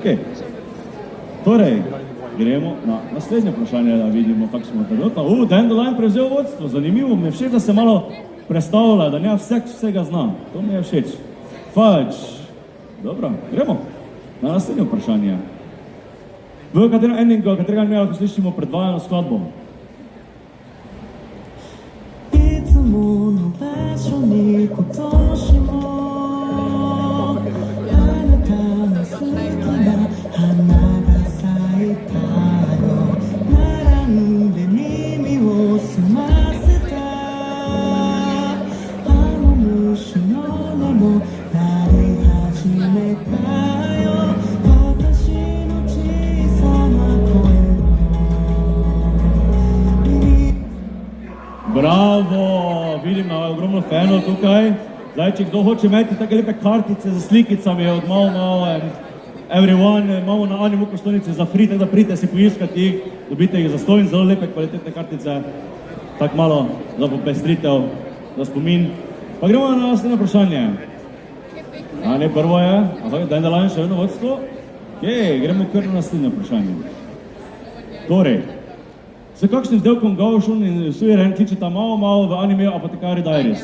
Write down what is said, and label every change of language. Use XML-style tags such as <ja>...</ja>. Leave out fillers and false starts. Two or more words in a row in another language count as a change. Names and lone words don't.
<sl>Torej, gremo na naslednje vprašanje, da vidimo, kako smo trenutno. Dandelion prevzel vodstvo, zanimivo, mi je všeč, da se malo predstavlja, da ne vsega zna. To mi je všeč. Fudge. Dobro, gremo na naslednje vprašanje. V katerem endingu, katerega mi lahko slišimo predvajano skladbo?</sl> <ja>いつもの場所に今年もあなたの好きな花が咲いたよ並んで耳を澄ませたあの虫の音も鳴り始めたよ私の小さな声</ja> <sl>Bravo, vidim, da je ogromno fanov tukaj. Zdaj, če kdo hoče imeti take lepe kartice z slikicami od Mau</sl> <en>and everyone,</en> <sl>imamo na Animu kostovnice za free, tako da pridite si poiskati jih, dobite jih za stojn, zelo lepe kvalitetne kartice, tako malo za popestritev, za spomin. Pa gremo na naslednje vprašanje. Ne, prvo je, Dandelion še vedno vodstvo. Gremo kar na naslednje vprašanje. Torej, s kakšnim vzdelkom Gao Shun in Sui Ren kličeta Mau v animeju Apothecary Diaries?</sl>